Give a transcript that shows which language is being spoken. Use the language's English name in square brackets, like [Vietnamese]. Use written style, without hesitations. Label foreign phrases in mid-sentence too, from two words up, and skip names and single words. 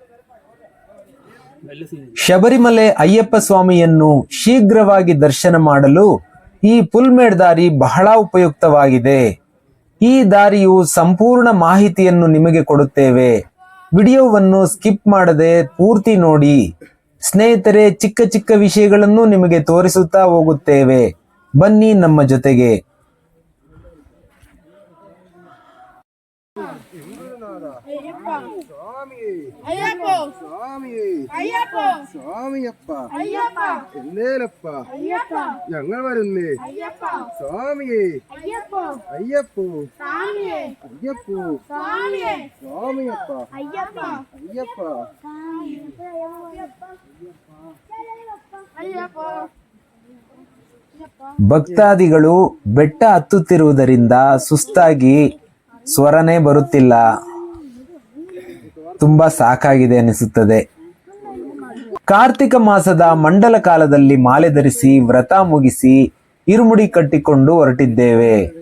[Kannada] ಶಬರಿಮಲೆ ಅಯ್ಯಪ್ಪ ಸ್ವಾಮಿಯನ್ನು ಶೀಘ್ರವಾಗಿ ದರ್ಶನ ಮಾಡಲು ಈ ಪುಲ್ಮೇಡ್ ದಾರಿ ಬಹಳ ಉಪಯುಕ್ತವಾಗಿದೆ. ಈ ದಾರಿಯು ಸಂಪೂರ್ಣ ಮಾಹಿತಿಯನ್ನು ನಿಮಗೆ ಕೊಡುತ್ತೇವೆ. ವಿಡಿಯೋವನ್ನು ಸ್ಕಿಪ್ ಮಾಡದೆ ಪೂರ್ತಿ ನೋಡಿ. ಸ್ನೇಹಿತರೆ, ಚಿಕ್ಕ ಚಿಕ್ಕ ವಿಷಯಗಳನ್ನು ನಿಮಗೆ ತೋರಿಸುತ್ತಾ ಹೋಗುತ್ತೇವೆ. ಬನ್ನಿ ನಮ್ಮ ಜೊತೆಗೆ. [Malayalam] സ്വാമിയപ്പ എന്നേലപ്പ ഞങ്ങൾ വരുന്നേ സ്വാമിയേ അയ്യപ്പോ അയ്യപ്പോ സ്വാമിയപ്പ അയ്യപ്പ. [Kannada] ಭಕ್ತಾದಿಗಳು ಬೆಟ್ಟ ಹತ್ತುತ್ತಿರುವುದರಿಂದ ಸುಸ್ತಾಗಿ ಸ್ವರನೇ ಬರುತ್ತಿಲ್ಲ. ತುಂಬಾ ಸಾಕಾಗಿದೆ ಅನಿಸುತ್ತದೆ. ಕಾರ್ತಿಕ ಮಾಸದ ಮಂಡಲ ಕಾಲದಲ್ಲಿ ಮಾಲೆ ಧರಿಸಿ ವ್ರತ ಮುಗಿಸಿ ಇರುಮುಡಿ ಕಟ್ಟಿಕೊಂಡು ಹೊರಟಿದ್ದೇವೆ.